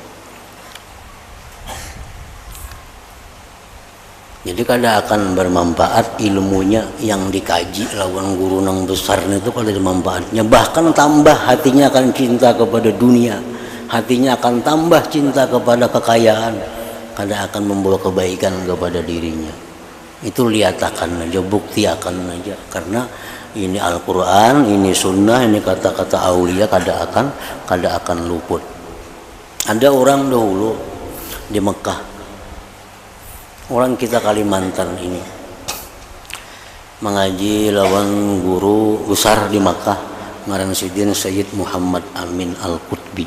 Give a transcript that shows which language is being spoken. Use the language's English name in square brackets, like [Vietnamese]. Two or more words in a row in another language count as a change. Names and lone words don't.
[Banjar] Jadi kada akan bermanfaat ilmunya yang dikaji lawan guru nang besar itu kalau ada manfaatnya, bahkan tambah hatinya akan cinta kepada dunia, hatinya akan tambah cinta kepada kekayaan, kada akan membawa kebaikan kepada dirinya. Itu liatakan aja, buktiakan aja, karena ini Al-Quran, ini Sunnah, ini kata-kata aulia kada akan luput. Ada orang dahulu di Mekah, orang kita Kalimantan ini mengaji lawan guru besar di Makkah ngaran Sidin Sayyid Muhammad Amin Al-Qutbi.